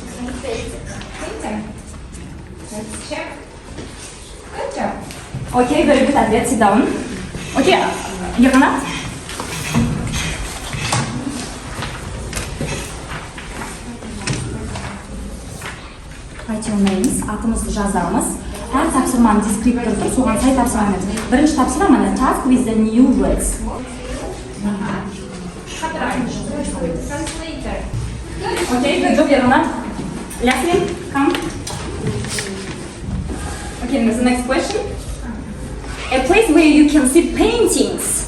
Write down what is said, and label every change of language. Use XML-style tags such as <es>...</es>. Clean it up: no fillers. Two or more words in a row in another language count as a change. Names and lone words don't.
<en>Let's check. Good job. Okay, very good. Andres, sit down. Okay, Yakanat. Write your names.</en> <kk>Atımızı жазамыз. Әр тапсырманың дескрипторы, соған сай тапсырамыз. Бірінші тапсырма</kk> <en>task with the new words. Translator. Okay, good job, Yakanat. Yasin, come. Okay, the next question. A place where you can see paintings.</en>